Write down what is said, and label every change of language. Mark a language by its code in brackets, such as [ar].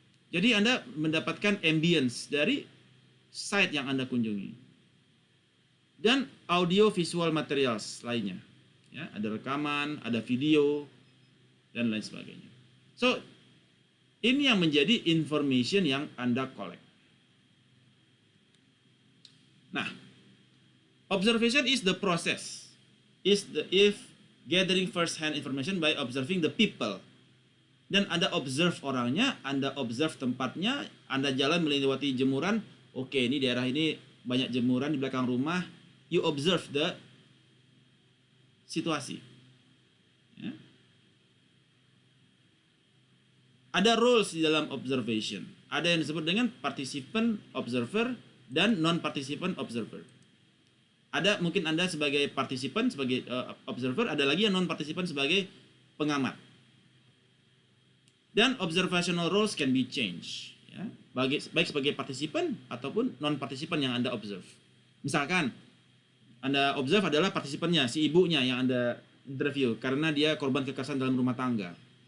[id] Jadi Anda mendapatkan ambience dari site yang Anda kunjungi. Dan audio visual materials lainnya. Ya, ada rekaman, ada video, dan lain sebagainya. So, ini yang menjadi information yang Anda collect. [en] Nah, observation is the process. If gathering first-hand information by observing the people. [id] Dan Anda observe orangnya, Anda observe tempatnya, Anda jalan melewati jemuran, oke, ini daerah ini banyak jemuran di belakang rumah, [en] you observe the [id] situasi. Ya. Ada roles di dalam observation. Ada yang disebut dengan participant observer dan non-participant observer. Ada mungkin Anda sebagai participant, sebagai observer, ada lagi yang non-participant sebagai pengamat. [en] Dan observational roles can be changed. [id] Ya. Baik sebagai participant ataupun non-participant yang Anda observe. Misalkan, Anda observe adalah partisipannya, si ibunya yang Anda interview, karena dia korban kekerasan dalam rumah tangga.